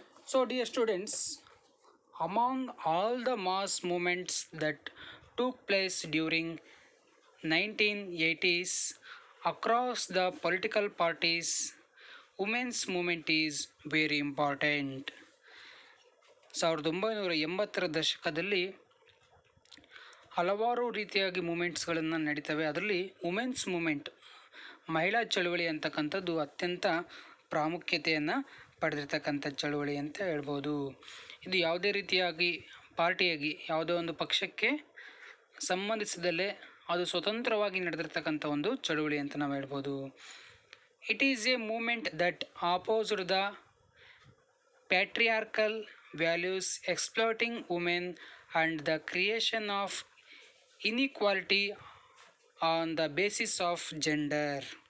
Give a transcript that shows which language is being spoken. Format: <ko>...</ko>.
<en>So dear students, among all the mass movements that took place during 1980s across the political parties, women's movement is very important.</en> <kn>1980ರ ದಶಕದಲ್ಲಿ ಹಲವಾರು ರೀತಿಯಾಗಿ ಮೂಮೆಂಟ್ಸ್ಗಳನ್ನು ನಡೀತವೆ. ಅದರಲ್ಲಿ women's moment, ಮಹಿಳಾ ಚಳುವಳಿ ಅಂತಕ್ಕಂಥದ್ದು ಅತ್ಯಂತ ಪ್ರಾಮುಖ್ಯತೆಯನ್ನು ಪಡೆದಿರ್ತಕ್ಕಂಥ ಚಳುವಳಿ ಅಂತ ಹೇಳ್ಬೋದು. ಇದು ಯಾವುದೇ ರೀತಿಯಾಗಿ ಪಾರ್ಟಿಯಾಗಿ ಯಾವುದೋ ಒಂದು ಪಕ್ಷಕ್ಕೆ ಸಂಬಂಧಿಸಿದಲ್ಲೇ ಅದು ಸ್ವತಂತ್ರವಾಗಿ ನಡೆದಿರ್ತಕ್ಕಂಥ ಒಂದು ಚಳುವಳಿ ಅಂತ ನಾವು ಹೇಳ್ಬೋದು.</kn> <en>It is a movement that opposed the patriarchal values, exploiting women and the creation of inequality on the basis of gender.</en>